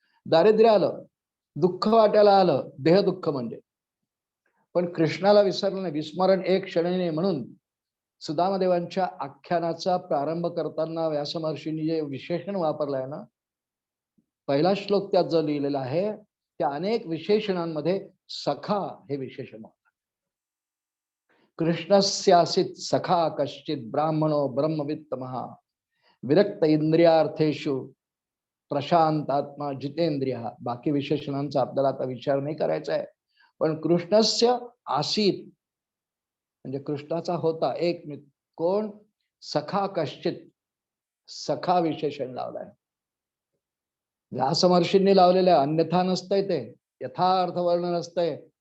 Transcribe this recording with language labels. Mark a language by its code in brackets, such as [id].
[mr] दारिद्र्य आलं, दुःख वाटायला आलं, देह दुःख म्हणजे, पण कृष्णाला विसरलं नाही. विस्मरण एक क्षणीने म्हणून सुदामदेवांच्या आख्यानाचा प्रारंभ करताना व्यास महर्षींनी जे विशेषण वापरलंय ना, पहिला श्लोक त्यात जो लिहिलेला आहे, त्या अनेक विशेषणांमध्ये सखा हे विशेषण. [sa] कृष्णस्यासित सखा कश्चित ब्राह्मणो ब्रह्मवित्त महा विरक्त इंद्रियार्थेषु प्रशांत आत्मा जितेंद्रिय. [mr] बाकी विशेषणांचा आपल्याला आता विचार नाही करायचा आहे, पण [sa] कृष्णस्य आसीत [mr] म्हणजे कृष्णाचा होता एक मित्र. कोण? [sa] सखा कश्चित. [mr] सखा विशेषण लावलाय, व्यास महर्षींनी लावलेलं आहे, अन्यथा नसतंय ते, यथार्थ वर्णन असतंय.